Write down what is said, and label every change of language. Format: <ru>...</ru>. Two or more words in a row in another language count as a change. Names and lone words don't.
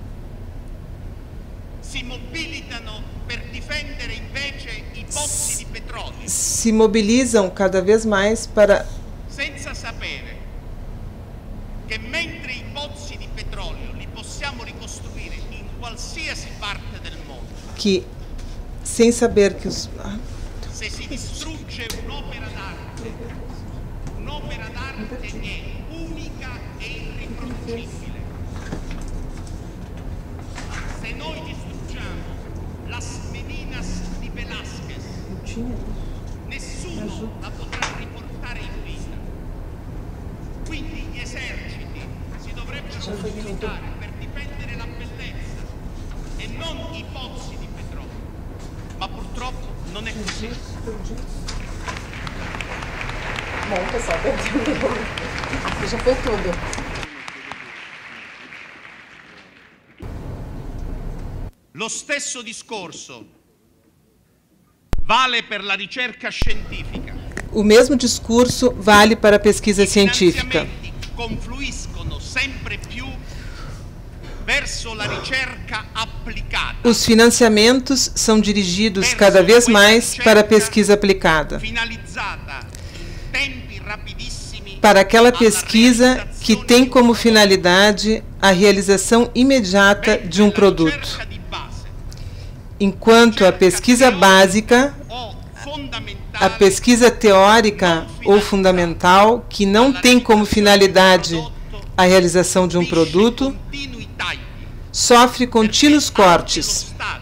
<pt>se mobilizam cada vez mais para que sem saber que os</pt> <it>se si distrugge un'opera d'arte è unica e irriproducibile. Se noi distruggiamo las Meninas di Velázquez, nessuno la potrà riportare in vita. Quindi gli eserciti si dovrebbero mobilitare per difendere la bellezza e non i pozzi di petrolio. Ma purtroppo non è così.</it> <pt>Bom, pessoal, perdeu. Aqui já foi tudo.</pt> <it>Lo stesso discorso vale per la ricerca scientifica.</it> <pt>O mesmo discurso vale para a pesquisa científica.</pt> <it>Confluiscono sempre più verso la ricerca applicata.</it> <pt>Os financiamentos são dirigidos cada vez mais para a pesquisa aplicada, para aquela pesquisa que tem como finalidade a realização imediata de um produto, enquanto a pesquisa básica, a pesquisa teórica ou fundamental, que não tem como finalidade a realização de um produto, sofre contínuos cortes,</pt>